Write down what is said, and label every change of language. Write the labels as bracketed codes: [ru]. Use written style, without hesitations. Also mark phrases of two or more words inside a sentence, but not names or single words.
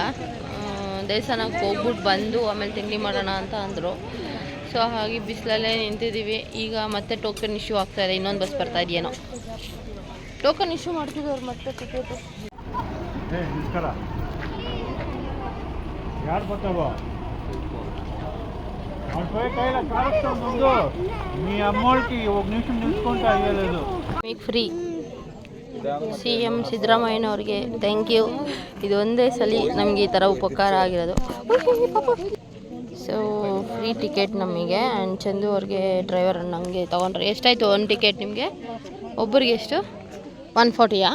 [kn] ದೇವಸ್ಥಾನಕ್ಕೆ ಹೋಗ್ಬಿಟ್ಟು ಬಂದು ಆಮೇಲೆ ತಿಂಡಿ ಮಾಡೋಣ ಅಂತ ಅಂದರು. ಸೊ ಹಾಗೆ ಬಿಸಿಲಲ್ಲೇ ನಿಂತಿದ್ದೀವಿ. ಈಗ ಮತ್ತೆ [en] token issue [kn] ಆಗ್ತಾಯಿದೆ. ಇನ್ನೊಂದು ಬಸ್ ಬರ್ತಾ ಇದೆಯೇನೋ. [en] token issue [kn] ಮಾಡ್ತಿದ್ದವ್ರು ಮತ್ತೆ ಟಿಕೆಟು. ಯಾರು ಬರ್ತಾವ [te] మీ అమ్మోళ్ళకి ఒక నిమిషం నిల్చుకుంటా అయ్యలేదు. [kn] మీకు ಫ್ರೀ CM ಸಿದ್ದರಾಮಯ್ಯನವ್ರಿಗೆ [en] thank you. [kn] ಇದು ಒಂದೇ ಸಲ ನಮಗೆ ಈ ಥರ ಉಪಕಾರ ಆಗಿರೋದು. ಸೊ [en] free ticket [kn] ನಮಗೆ. ಆ್ಯಂಡ್ ಚಂದು ಅವ್ರಿಗೆ ಡ್ರೈವರ್ ನಮಗೆ ತೊಗೊಂಡ್ರೆ. ಎಷ್ಟಾಯಿತು ಒಂದು ಟಿಕೆಟ್ ನಿಮಗೆ? ಒಬ್ಬರಿಗೆ ಎಷ್ಟು? 140ಯಾ?